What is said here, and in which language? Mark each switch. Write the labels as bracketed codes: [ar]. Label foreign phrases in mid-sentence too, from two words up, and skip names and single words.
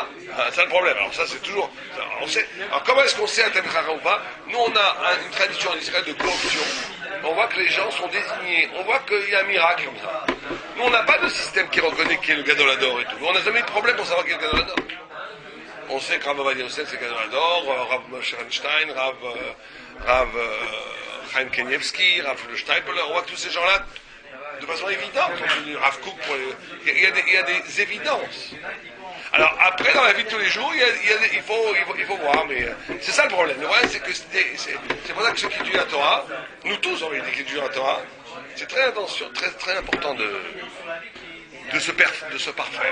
[fr] C'est le problème. Alors ça, c'est toujours... Alors comment est-ce qu'on sait un [he] תלמיד חכם [fr] ou pas? Nous, on a une tradition en Israël de corruption. On voit que les gens sont désignés. On voit qu'il y a un miracle comme ça. Nous, on n'a pas de système qui reconnaît qui est le [he] גדול הדור [fr] et tout. On n'a jamais eu de problème pour savoir qui est le [he] גדול הדור. [fr] On sait que Rav Ovadia Yosef, c'est [he] גדול הדור, [fr] Rav Moshe Feinstein, Rav Chaim Kanievski, Rav Le Steinpeller. On voit que tous ces gens-là, de façon évidente, Rav Kook, il y a des évidences. Alors après, dans la vie de tous les jours, il faut voir, mais c'est ça le problème. Le problème, c'est que c'est pour ça que ceux qui étudient la Torah, nous tous on dit qui étudient la Torah, c'est très important de se parfaire.